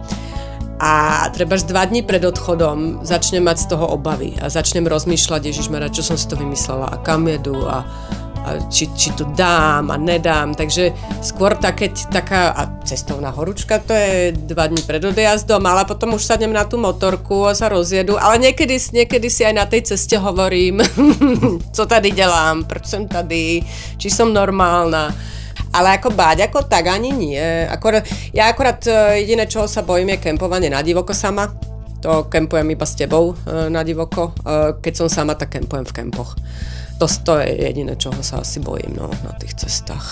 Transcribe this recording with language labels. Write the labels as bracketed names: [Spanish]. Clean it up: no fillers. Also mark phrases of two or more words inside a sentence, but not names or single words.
[Slovak] A trebaž 2 dní pred odchodom začnem mať z toho obavy a začnem rozmýšľať, ježišmarja, čo som si to vymyslela a kam jedu a či to dám a nedám. Takže skôr taká cestovná horúčka, to je 2 dní pred odjazdom, ale potom už sadnem na tú motorku a sa rozjedu. Ale niekedy si aj na tej ceste hovorím, [Czech] co tady dělám, proč som tady, [Slovak] či som normálna. Ale ako báť, ako tak ani nie. Ja akorát jediné, čoho sa bojím, je kempovanie na divoko sama. To kempujem iba s tebou na divoko. Keď som sama, tak kempujem v kempoch. To je jediné, čoho sa asi bojím, no, na tých cestách.